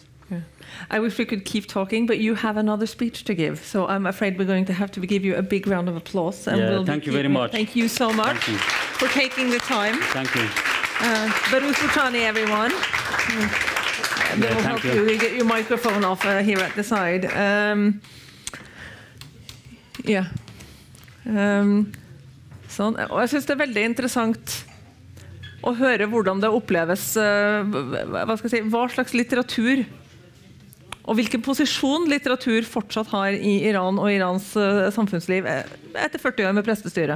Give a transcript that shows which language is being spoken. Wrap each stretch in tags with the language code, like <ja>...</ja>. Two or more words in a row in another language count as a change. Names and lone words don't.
<en>I wish we could keep talking, but you have another speech to give, so I'm afraid we're going to have to give you a big round of applause. And thank you very much. Thank you so much for taking the time. Thank you. Baruch Butani, everyone. They will help you get your microphone off here at the side.</en> <no>Sånn. Og jeg synes det er veldig interessant å høre hvordan det oppleves, hva slags litteratur og hvilken posisjon litteratur fortsatt har i Iran og Irans samfunnsliv etter 40 år med prestestyret.</no>